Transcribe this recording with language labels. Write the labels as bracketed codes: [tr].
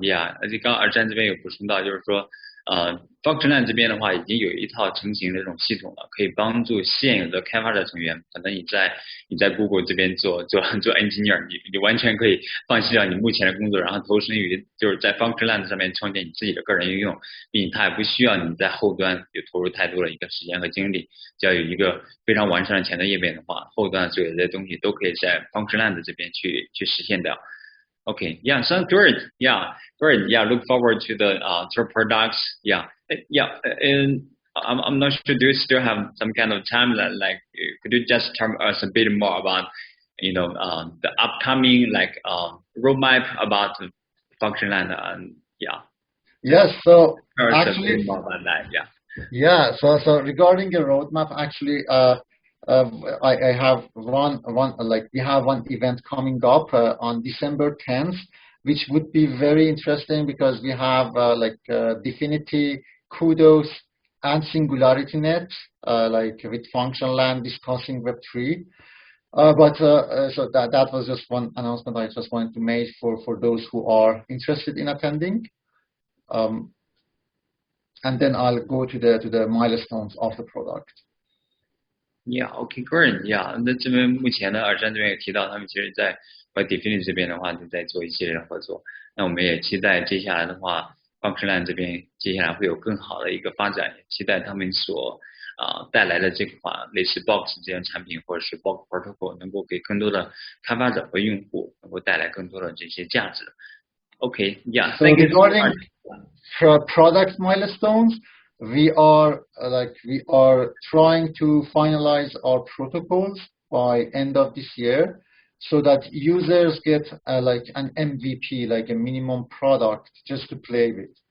[zh] Yeah，而且刚刚Ehsan这边有补充到，就是说，Functionland 这边的话已经有一套成型的这种系统了，可以帮助现有的开发者成员，可能你在 Google 这边做 engineer， 你完全可以放弃掉你目前的工作，然后投身于就是在 Functionland 上面创建你自己的个人应用，并且它也不需要你在后端有投入太多的一个时间和精力，只要有一个非常完善的前端页面的话，后端所有的东西都可以在 Functionland 这边去实现掉。 [en] Okay, yeah, sounds great. Yeah, great. Yeah, look forward to the products. Yeah, and I'm not sure. Do you still have some kind of timeline? Like, could you just tell us a bit more about, the upcoming roadmap about Functionland? And yeah. Yes. So actually, more about that. Yeah. Yeah. So regarding the roadmap, actually, I have we have one event coming up on December 10th, which would be very interesting because we have Dfinity, Kudos, and SingularityNet, with Functionland discussing Web3. So that was just one announcement I just wanted to make for those who are interested in attending. And then I'll go to the milestones of the product. Yeah, okay, great. [zh] Yeah, 那这边目前呢，Ehsan这边也提到，他们其实在和 Dfinity 这边的话，就在做一系列的合作。那我们也期待接下来的话 ，Functionland 这边接下来会有更好的一个发展，也期待他们所带来的这款类似 Box 这样产品，或者是 Box Protocol， 能够给更多的开发者和用户能够带来更多的这些价值。 [en] Okay, yeah. So regarding product milestones, we are trying to finalize our protocols by end of this year, so that users get an MVP, like a minimum product, just to play with.